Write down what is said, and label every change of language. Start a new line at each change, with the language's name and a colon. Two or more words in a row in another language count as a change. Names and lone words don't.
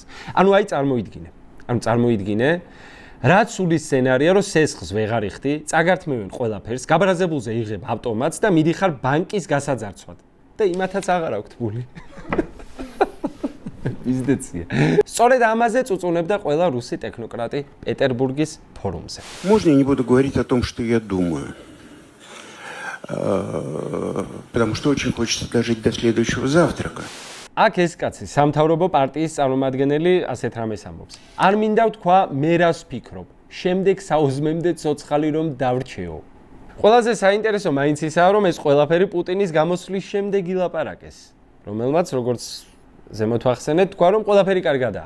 Georgian: ანუ აი წარმოიდგინე, რაც სული სცენარია, რომ სესხს ვეღარ იხდი, წაგართმევენ ყველაფერს, გაბრაზებულზე იღებ ავტომატს და მიდიხარ ბანკის გასაძარცვად და იმათაც აღარ აქვთ ფული.
Russian: Пиздецია.
Georgian: სწორედ амазе წუწუნებდა ყველა რუსი ტექნოკრატი პეტერბურგის ფორუმზე.
Russian: Можно я не буду говорить о том, что я думаю. Потому что очень хочется дожить до следующего завтрака.
Georgian: აქ ეს კაცი სამთავრობო პარტიის წარმომადგენელი ასეთ რამეს ამბობს. არ მინდა ვთქვა მე რას ვფიქრობ. შემდეგ საუზმემდე ცოცხალი რომ დავრჩეო. ყველაზე საინტერესო მაინც ისაა, რომ ეს ყველაფერი პუტინის გამოსვლის შემდეგ ილაპარაკეს. რომელმაც როგორც ზემოთ ვახსენეთ, თქვა რომ ყველაფერი კარგადაა.